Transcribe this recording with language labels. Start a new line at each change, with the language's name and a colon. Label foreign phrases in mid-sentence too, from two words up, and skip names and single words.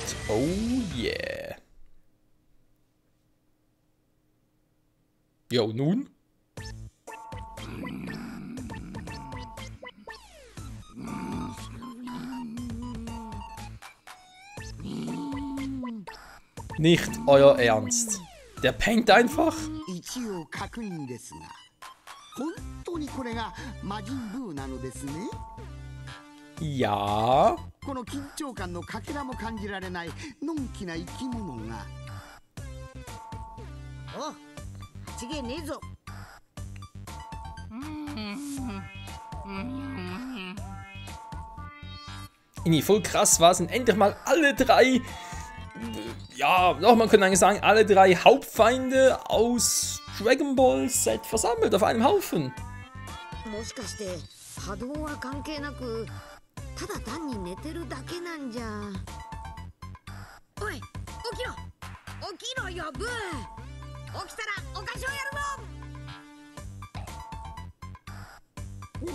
English: Oh yeah.
German: Jo, nun? Nicht euer Ernst. Der pennt einfach?
Japanese: 一応確認ですが、本当にこれが魔人ブーなのですね。
German: Ja.
Japanese: この緊張感のかけらも感じられないのんきな生き物が。お、ちげえねえぞ。
German: Voll krass war, sind endlich mal alle drei, ja, doch, man könnte eigentlich sagen, alle drei Hauptfeinde aus Dragon Ball Z versammelt auf einem Haufen.
Japanese: もしかして波動は関係なく、ただ単に寝てるだけなんじゃ。おい、起きろ、起きろよブー。起きたらお菓子をやるぞ。